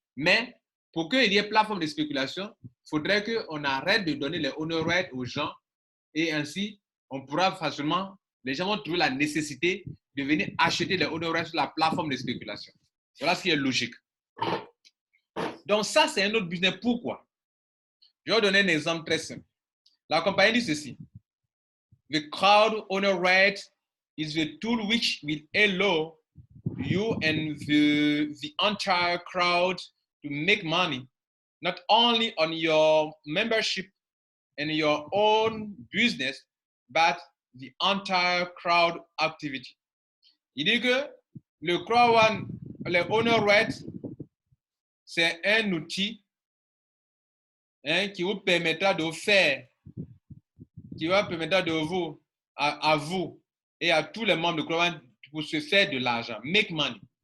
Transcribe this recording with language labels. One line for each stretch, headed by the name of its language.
French: Mais pour qu'il y ait plateforme de spéculation, il faudrait qu'on arrête de donner les owner rights aux gens et ainsi, on pourra facilement, les gens vont trouver la nécessité de venir acheter les owner rights sur la plateforme de spéculation. Voilà ce qui est logique. Donc ça, c'est un autre business. Pourquoi? Je vais vous donner un exemple très simple. La compagnie dit ceci.
English: The crowd owner right is the tool which will allow you and the entire crowd to make money, not only on your membership and your own business, but the entire crowd activity.
French: Il dit que le crowd, le owner right, c'est un outil qui vous permettra de faire, qui va permettre de vous, à vous et à tous les membres de crowd pour se faire de l'argent, make money.